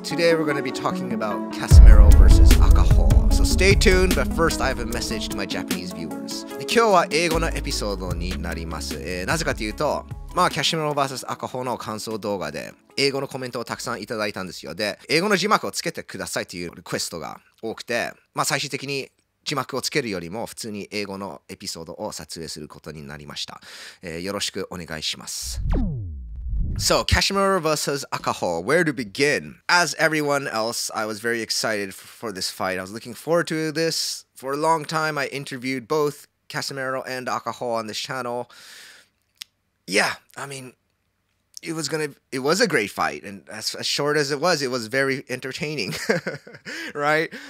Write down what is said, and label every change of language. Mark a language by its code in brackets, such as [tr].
[en] Today we're going to be talking about Casimero vs Akaho. So stay tuned, but first I have a message to my Japanese viewers. [ja] 今日は英語のエピソードになります。なぜかというと、Casimero vs Akaho の感想動画で英語のコメントをたくさんいただいたんですよ。で、英語の字幕をつけてくださいというリクエストが多くて、最終的に字幕をつけるよりも普通に英語のエピソードを撮影することになりました。よろしくお願いします。 [en] So, Casimero vs Akaho, where to begin? As everyone else, I was very excited for this fight. I was looking forward to this. For a long time, I interviewed both Casimero and Akaho on this channel. Yeah, I mean, it was a great fight, and as short as it was very entertaining, right?